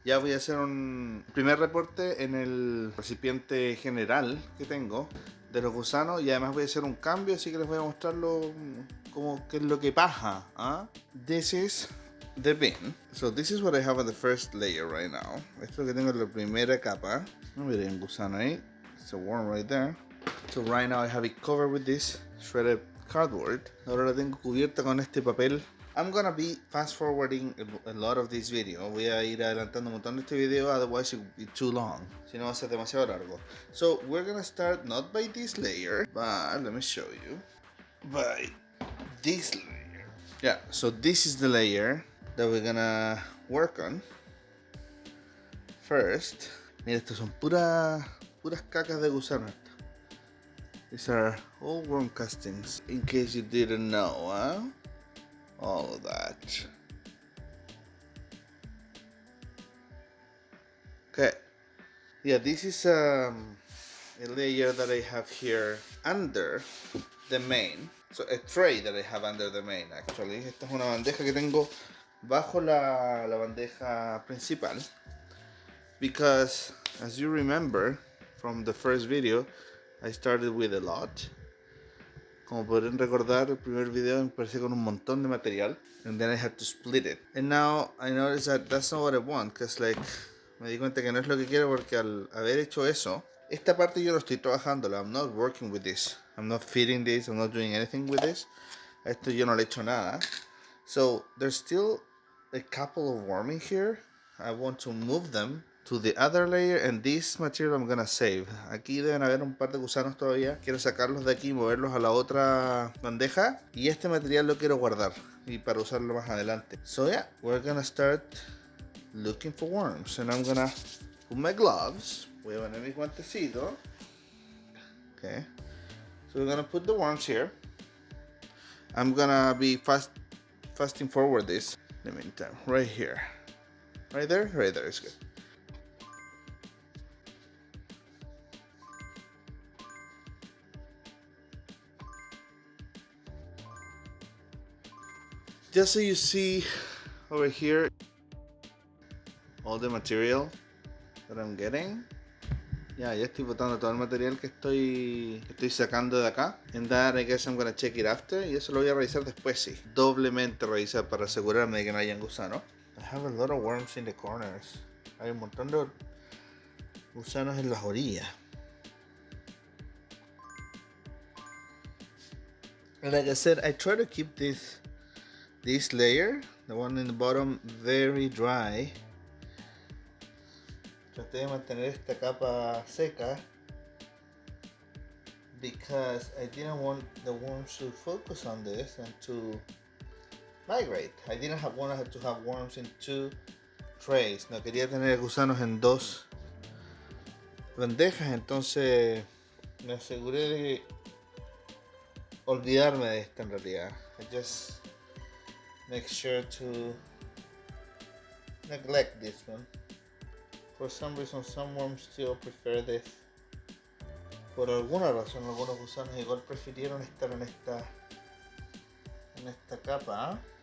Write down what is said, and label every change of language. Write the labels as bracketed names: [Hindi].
[Spanish] Ya voy a hacer un primer reporte en el recipiente general que tengo de los gusanos, y además voy a hacer un cambio, así que les voy a mostrarlo como qué es lo que pasa. [English] This is the bin. So this is what I have on the first layer right now. [Spanish] Esto es lo que tengo en la primera capa. Miren, un gusano ahí. [English] It's a worm right there. So right now I have it covered with this shredded cardboard. [Spanish] Ahora la tengo cubierta con este papel. [English] I'm gonna be fast forwarding a lot of this video. [Spanish] Voy a ir adelantando un montón de este video, [English] otherwise it will be too long. [Spanish] Si no va a ser demasiado largo. [English] So we're gonna start not by this layer, but let me show you. By this layer. Yeah, so this is the layer that we're gonna work on. First, [Spanish] mira, estos son puras cacas de gusano. [English] These are all worm castings, in case you didn't know, all of that. Okay, yeah, this is a layer that I have here under the main. So a tray that I have under the main, actually. [Spanish] Esta es una bandeja que tengo bajo la bandeja principal. [English] Because, as you remember from the first video, I started with a lot. [Spanish] Como podrán recordar, el primer video empecé con un montón de material, [English] and then I had to split it. And now I noticed that that's not what I want, because [Spanish] me di cuenta que no es lo que quiero, porque al haber hecho eso, esta parte yo lo estoy trabajando. [English] I'm not working with this. I'm not feeding this. I'm not doing anything with this. [Spanish] A esto yo no le echo nada. [English] So there's still a couple of worms in here. I want to move them to the other layer, and this material I'm gonna save. [Spanish] Aquí deben haber un par de gusanos todavía. Quiero sacarlos de aquí y moverlos a la otra bandeja, y este material lo quiero guardar y para usarlo más adelante. [English] So yeah, we're gonna start looking for worms, and I'm gonna put my gloves. [Spanish] Voy a poner mi guantecito. [English] Okay, so we're gonna put the worms here. I'm gonna be fasting forward this in the meantime. Right here, right there is good. Just so you see over here all the material that I'm getting. [Spanish] Ya estoy botando todo el material que estoy sacando de acá. [English] And that I guess I'm gonna check it after. [Spanish] Y eso lo voy a revisar después, sí. Doblemente revisar para asegurarme de que no hayan gusanos. [English] I have a lot of worms in the corners. [Spanish] Hay un montón de gusanos en las orillas. [English] And like I said, I try to keep this layer, the one in the bottom, very dry. [Spanish] Traté de mantener esta capa seca [English] because I didn't want the worms to focus on this and to migrate. I didn't want to have worms in two trays. [Spanish] No quería tener gusanos en dos bandejas, entonces me aseguré de olvidarme de esta en realidad. [English] I just make sure to neglect this one. For some reason, some worms still prefer this. [Spanish] Por alguna razón, algunos gusanos igual prefirieron estar en esta capa.